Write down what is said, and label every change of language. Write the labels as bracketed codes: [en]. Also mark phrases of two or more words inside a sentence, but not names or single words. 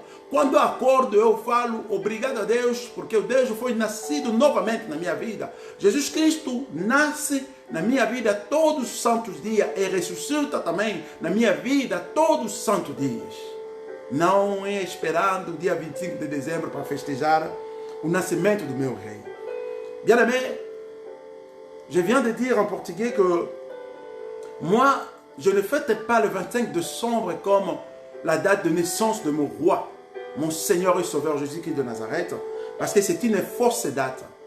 [pt] Quando eu acordo eu falo obrigado a Deus, porque o Deus foi nascido novamente na minha vida. Jesus Cristo nasce na minha vida todos os santos dias e ressuscita também na minha vida todos os santos dias. Não é esperando o dia 25 de dezembro para festejar o nascimento do meu rei. [fr] Bien-aimé, je viens de dire en portugais que moi, je ne fête pas le 25 décembre comme la date de naissance de mon roi, mon Seigneur et Sauveur Jésus-Christ de Nazareth, parce que c'est une fausse date.